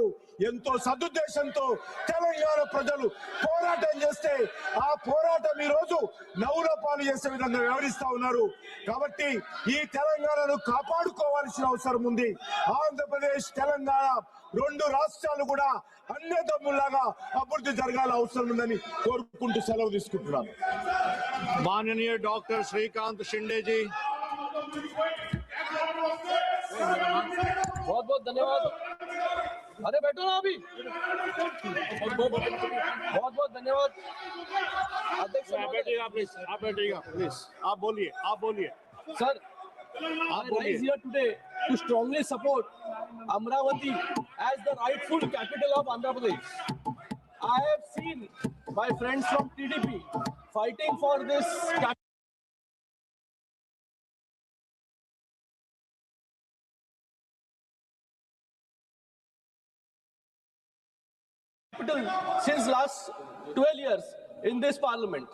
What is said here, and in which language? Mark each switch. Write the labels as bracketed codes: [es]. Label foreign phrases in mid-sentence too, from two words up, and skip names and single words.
[te] ఎంతో సదుద్దేశంతో తెలంగాణ ప్రజలు పోరాటం చేస్తే ఆ పోరాటం ఈ రోజు నవ్వుల పాలు చేసే విధంగా వ్యవహరిస్తా ఉన్నారు. కాబట్టి ఈ తెలంగాణను కాపాడుకోవాల్సిన అవసరం ఉంది. ఆంధ్రప్రదేశ్ తెలంగాణ 2 రాష్ట్రాలు కూడా అన్నదమ్ములాగా అభివృద్ధి జరగాల అవసరం ఉందని కోరుకుంటూ సెలవు తీసుకుంటున్నాను. [hi] माननीय डॉक्टर श्रीकांत शिंदे जी, बहुत बहुत धन्यवाद। अरे बैठो ना अभी। बहुत बहुत धन्यवाद अध्यक्ष। आप बैठिएगा प्लीज, आप बोलिए सर। [en] I rise here today to strongly support Amaravati as the rightful capital of Andhra Pradesh. I have seen my friends from TDP fighting for this capital since last 12 years in this parliament.